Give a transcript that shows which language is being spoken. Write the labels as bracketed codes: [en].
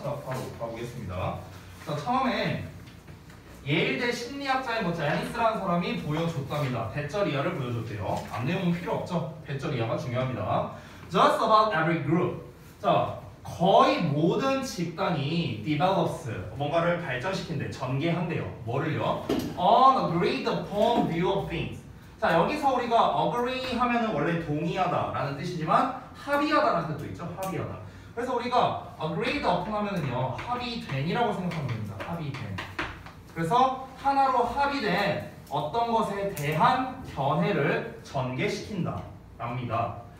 [ko] 자, 바로 가보겠습니다. 자, 처음에 예일대 심리학자인 뭐 제니스라는 사람이 보여줬답니다. 배절 이하를 보여줬대요. 앞 내용은 필요 없죠. 배절 이하가 중요합니다. [en] Just about every group. [ko] 자, 거의 모든 집단이 develops 뭔가를 발전시킨대, 전개한대요. 뭐를요? [en] On agreed upon view of things. [ko] 자, 여기서 우리가 agree 하면은 원래 동의하다라는 뜻이지만 합의하다라는 뜻도 있죠. 합의하다. 그래서 우리가 [en] agreed upon [ko] 하면은요 합의된이라고 생각하면 됩니다. 합의된. 그래서 하나로 합의된 어떤 것에 대한 견해를 전개시킨다 랍니다.